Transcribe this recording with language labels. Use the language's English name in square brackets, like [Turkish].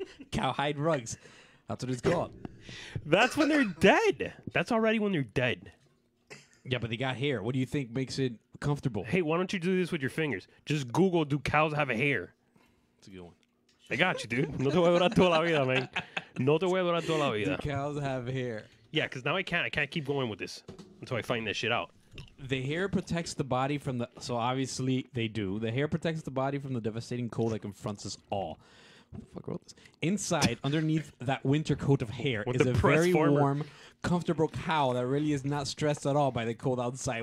[English] Cowhide rugs. That's what it's called. That's when they're dead. That's already when they're dead. Yeah, but they got hair. What do you think makes it comfortable? Hey, why don't you do this with your fingers? Just Google, do cows have a hair? That's a good one. I got you, dude. [Spanish] No te voy a durar toda la vida, [English] man. [Spanish] No te voy a durar toda la vida. [English] Do cows have hair? Yeah, because now I can't keep going with this until I find this shit out. The hair protects the body from the... So obviously they do. The hair protects the body from the devastating cold that confronts us all. Who the fuck wrote this? Inside, underneath that winter coat of hair, is a very warm, comfortable cow that really is not stressed at all by the cold outside.